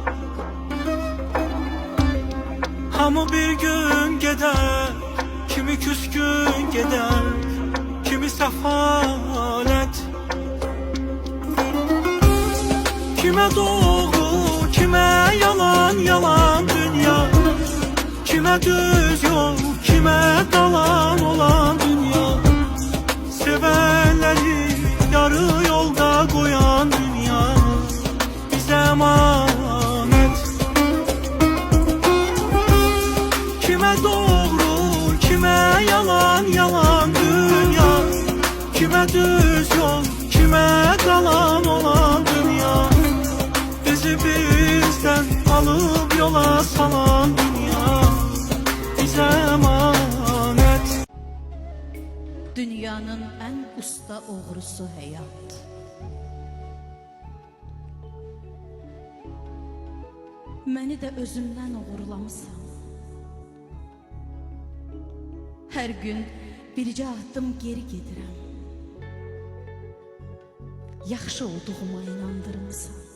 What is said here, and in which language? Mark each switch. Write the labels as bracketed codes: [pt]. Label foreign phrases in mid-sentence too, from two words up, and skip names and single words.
[az] Hamı bir gün gedər, kimi küskün gedər, kimi səfalət. Kimə doğru, kimə yalan, yalan dünya, kimə düz yol, kimə qalan olan dünya. [tr] Sevenleri yarı yolda koyan dünya bize emanet. Kime doğru, kime yalan, yalan dünya, kime düz yol, kime kalan olan dünya. Bizi bizden alıp yola salan dünya bize emanet. Dünyanın en usta oğrusu hayat. [az] Məni də özümdən uğurlamısan. Hər gün bircə addım geri gedirəm. Yaxşı olduğuma inandırmısan.